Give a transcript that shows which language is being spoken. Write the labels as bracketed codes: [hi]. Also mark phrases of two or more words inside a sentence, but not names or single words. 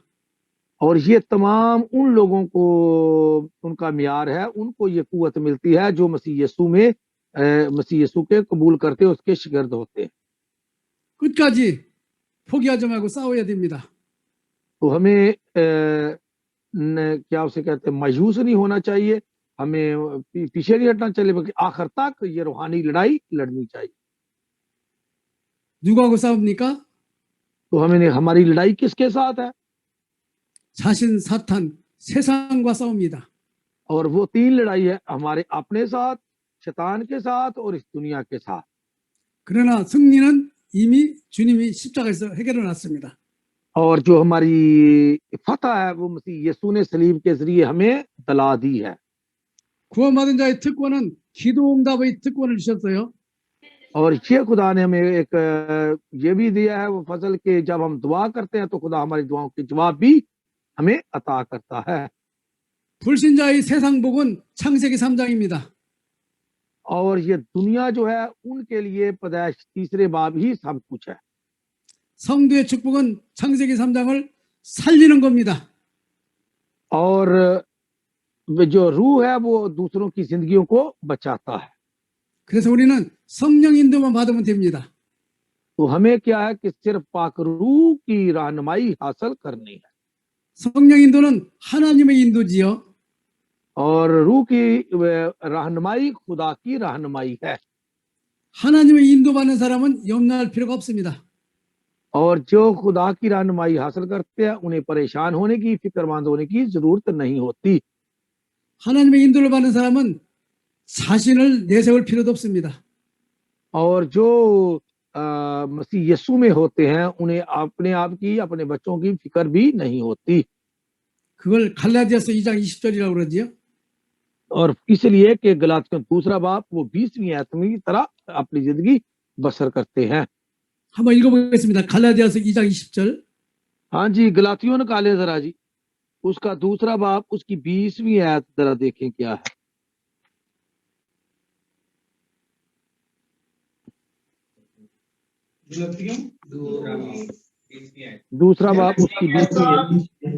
[ur] اور یہ تمام ان لوگوں کو ان کا معیار ہے، ان کو یہ قوت ملتی ہے جو مسیح یسوع کے قبول کرتے اس کے شاگرد ہوتے ہیں. [ko] 끝까지 포기하지 말고 싸워야 됩니다. [ur] تو ہمیں کیا اسے کہتے ہیں، مایوس نہیں ہونا چاہیے، ہمیں پیچھے نہیں ہٹنا چاہیے، بلکہ آخر تک یہ روحانی لڑائی لڑنی چاہیے. [ko] 누구하고 싸웁니까? [ur] تو ہمیں ہماری لڑائی کس کے ساتھ ہے? [ko] 자신, 사탄, 세상과 싸웁니다. [ur] اور وہ تین لڑائی ہے، ہمارے اپنے ساتھ، شیطان کے ساتھ اور اس دنیا کے ساتھ. [ko] 그러나 승리는 이미 주님이 십자가에서 해결해 놨습니다. [ur] اور جو ہماری فتح ہے وہ مسیح یسوع نے صلیب کے ذریعے ہمیں دلا دی ہے. [ko] 구원받은 자의 특권은 기도 응답의 특권을 주셨어요. [ur] اور یہ خدا نے ہمیں ایک یہ بھی دیا ہے وہ فضل کے جب ہم دعا کرتے ہیں تو خدا ہماری دعاؤں کے جواب بھی ہمیں عطا کرتا ہے. [ko] 불신자의 세상 복은 창세기 3장입니다. [ur] اور یہ دنیا جو ہے ان کے لیے پیدائش تیسرے باب ہی سب کچھ ہے. [ko] 성도의 축복은 창세기 3장을 살리는 겁니다. [ur] اور جو روح ہے وہ دوسروں کی زندگیوں کو بچاتا ہے. [ko] 그래서 우리는 성령 인도만 받으면 됩니다. [ur] تو ہمیں کیا ہے کہ صرف پاک روح کی رہنمائی حاصل کرنی ہے. [ko] 성령 인도는 하나님의 인도지요. [ur] اور روح کی رہنمائی خدا کی رہنمائی ہے. [ko] 하나님의 인도받는 사람은 염려할 필요가 없습니다. [ur] اور جو خدا کی رہنمائی حاصل کرتے ہیں انہیں پریشان ہونے کی، فکرمند ہونے کی ضرورت نہیں ہوتی. [ko] 하나님의 인도를 받는 사람은 자신을 내세울 필요도 없습니다. [ur] اور جو مسیح یسوع میں ہوتے ہیں انہیں اپنے آپ کی، اپنے بچوں کی فکر بھی نہیں ہوتی. [ko] 그걸 갈라디아서 2장 20절이라고 그러지요. [ur] اور اس لیے کہ گلتیوں دوسرا باب وہ 20ویں آیت کی طرح اپنی زندگی بسر کرتے ہیں. [ko] 한번 읽어보겠습니다. 갈라디아서 2장 20절. [ur] ہاں جی، گلتیوں نکالے ذرا جی، اس کا دوسرا باب اس کی 20ویں آیت ذرا دیکھیں کیا ہے. دوسرا باب اس کی 20ویں.